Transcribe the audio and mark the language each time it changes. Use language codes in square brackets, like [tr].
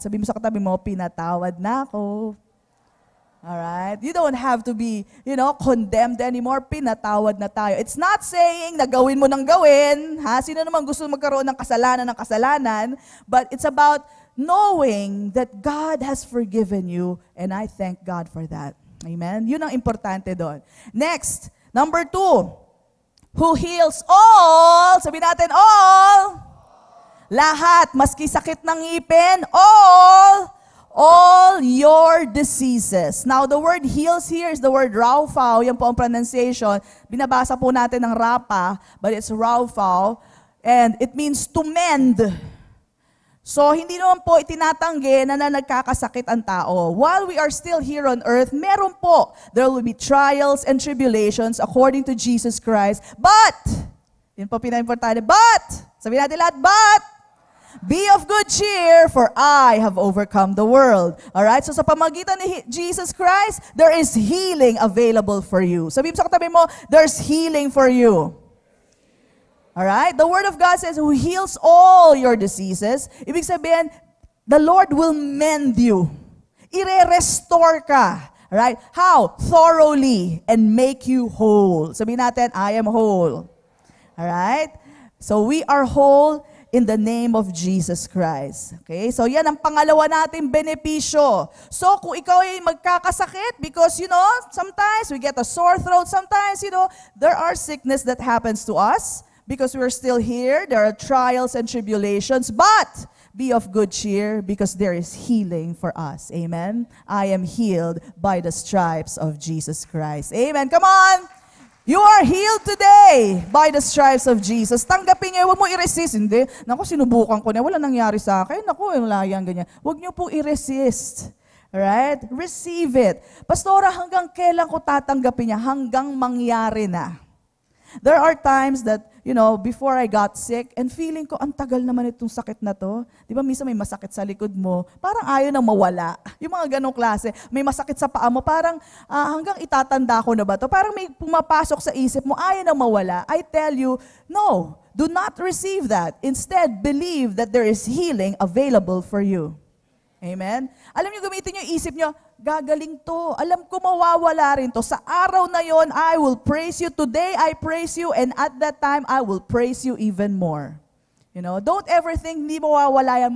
[tl] Sabi mo sa katabi mo, pinatawad na ako. [en] Alright? You don't have to be, condemned anymore. [tl] Pinatawad na tayo. [en] It's not saying [tl] na gawin mo ng gawin. Ha? Sino naman gusto magkaroon ng kasalanan? [en] But it's about knowing that God has forgiven you. And I thank God for that. Amen? [tl] Yun ang importante doon. [en] Next, number 2. Who heals all, [tl] sabi natin [en] all, [tl] lahat, maski sakit ng ngipin, [en] all your diseases. Now, the word heals here is the word raufau, [tl] yan po ang [en] pronunciation. [tl] Binabasa po natin ng rapa, [en] but it's raufau, and it means to mend. [tl] So, hindi naman po itinatanggi na nagkakasakit ang tao. [en] While we are still here on earth, [tl] meron po. [en] There will be trials and tribulations according to Jesus Christ. But, [tl] yun po pinaka-importante, sabihin natin lahat, [en] be of good cheer, for I have overcome the world. Alright? So, [tl] sa pamagitan ni [en] Jesus Christ, there is healing available for you. [tl] Sabihin mo sa katabi mo, [en] there's healing for you. Alright? The Word of God says, who heals all your diseases. [tl] Ibig sabihin, [en] the Lord will mend you. [tl] Ire-restore ka. [en] Alright? How? Thoroughly and make you whole. [tl] Sabihin natin, [en] I am whole. Alright? So we are whole in the name of Jesus Christ. Okay? [tl] So yan ang pangalawa nating benepisyo. So kung ikaw ay magkakasakit, [en] because sometimes we get a sore throat, sometimes there are sickness that happens to us. Because we're still here, there are trials and tribulations, but be of good cheer because there is healing for us. Amen? I am healed by the stripes of Jesus Christ. Amen? Come on! You are healed today by the stripes of Jesus. [tl] Tanggapin niyo, huwag mo i-resist. Hindi, naku, sinubukan ko na, wala nangyari sa akin. Naku, wala yan, ganyan. Huwag niyo po i-resist. Alright? [en] Receive it. [tl] Pastora, hanggang kailan ko tatanggapin niya? Hanggang mangyari na. [en] There are times that, before I got sick, and [tl] feeling ko, ang tagal naman itong sakit na to. Di ba, minsan may masakit sa likod mo, parang ayaw nang mawala. Yung mga ganong klase. May masakit sa paa mo, parang hanggang itatanda ko na ba to? Parang may pumapasok sa isip mo, ayaw nang mawala. [en] I tell you, no, do not receive that. Instead, believe that there is healing available for you. [tl] Amen? Alam niyo, gamitin niyo yung isip niyo, gagaling to. Alam ko mawawala rin to. Sa araw na yon, [en] I will praise you. Today, I praise you. And at that time, I will praise you even more. Don't ever think [tl] hindi mawawala yan.